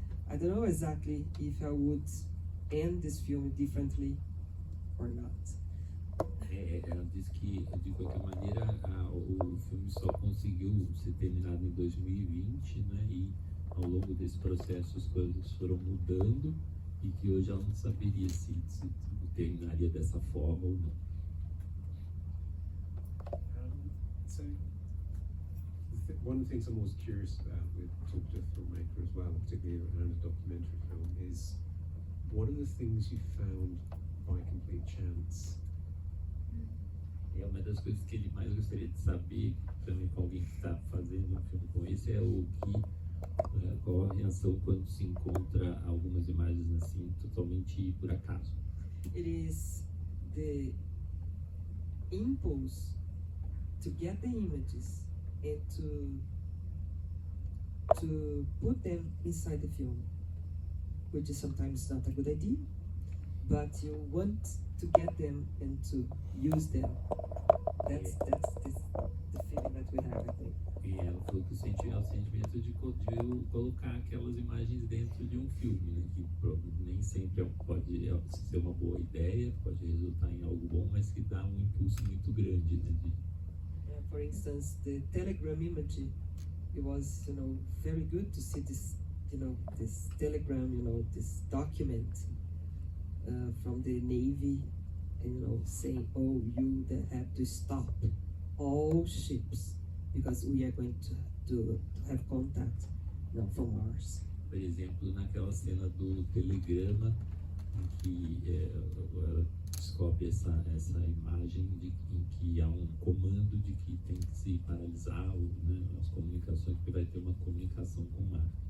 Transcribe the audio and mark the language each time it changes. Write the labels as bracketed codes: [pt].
[en] I don't know exactly if I would end this film differently or not. [pt] Ela diz que, de qualquer maneira, o filme só conseguiu ser terminado em 2020, né? E ao longo desse processo as coisas foram mudando e que hoje ela não saberia se terminaria dessa forma ou não. [en] So, one of the things I'm always curious about with talking to a filmmaker as well, particularly around a documentary film, is what are the things you found by complete chance? [pt] É uma das coisas que ele mais gostaria de saber, também com alguém que está fazendo um filme com esse, é qual a reação quando se encontra algumas imagens assim, totalmente por acaso. [en] It is the impulse to get the images and to put them inside the film, which is sometimes not a good idea, but you want to get them and to use them. That's the feeling that we have, I think. [pt] E ela falou que é o sentimento de colocar aquelas imagens dentro de um filme, né? Que nem sempre pode ser uma boa ideia, pode resultar em algo bom, mas que dá um impulso muito grande, né? [en] For instance, the telegram image, it was, very good to see this, this telegram, this document from the Navy, and, saying, oh, you have to stop all ships because we are going to have contact, from Mars. [pt] Por exemplo, naquela cena do telegrama, em que ela descobre essa imagem em que há um comando de que tem que se paralisar as comunicações, porque vai ter uma comunicação com o mar.